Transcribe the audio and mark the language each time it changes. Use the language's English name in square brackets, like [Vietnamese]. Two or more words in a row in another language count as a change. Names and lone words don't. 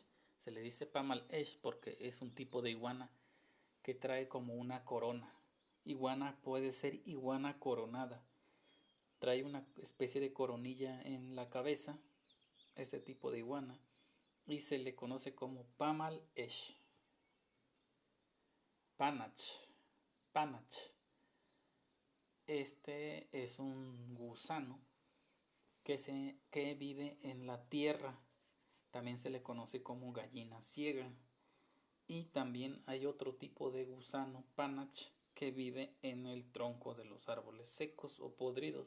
[Spanish] Se le dice [Huastec] pamal esh [Spanish] porque es un tipo de iguana que trae como una corona. Iguana puede ser iguana coronada. Trae una especie de coronilla en la cabeza, este tipo de iguana, y se le conoce como [Huastec] pamal esh. Panach. Panach. [Spanish] Este es un gusano que vive en la tierra. También se le conoce como gallina ciega. Y también hay otro tipo de gusano, panach, que vive en el tronco de los árboles secos o podridos.